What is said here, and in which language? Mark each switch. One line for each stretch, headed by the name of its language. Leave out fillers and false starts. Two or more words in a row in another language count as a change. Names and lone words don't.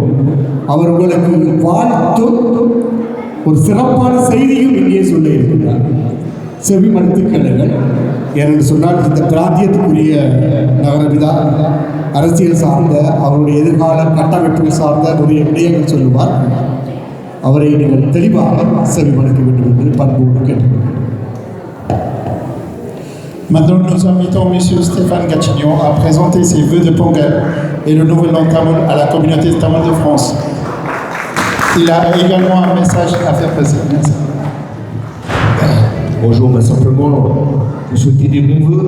Tamil: அவர் உங்களுக்கு வாழ்த்தும் ஒரு சிறப்பான செய்தியும் இங்கே சொல்ல இருக்கின்றார். செவிமடுத்து கேளுங்கள். ஏனென்று சொன்னால் இந்த பிராந்தியத்துக்குரிய நகரவிதா அரசியல் சார்ந்த அவருடைய எதிர்கால கட்டமைப்புகள் சார்ந்த நிறைய விடயங்கள் சொல்லுவார். அவரை நீங்கள் தெளிவாக செவிமடுக்க வேண்டும் என்று பண்போடு கேட்டுக்கொள்கிறேன்.
French: Maintenant, nous invitons M. Stéphane Gatchignon à présenter ses vœux de Pongal et le nouvel an Tamoul à la communauté Tamoul de France. Il a également un message à faire passer. Merci. Bonjour, simplement vous souhaiter des bons vœux.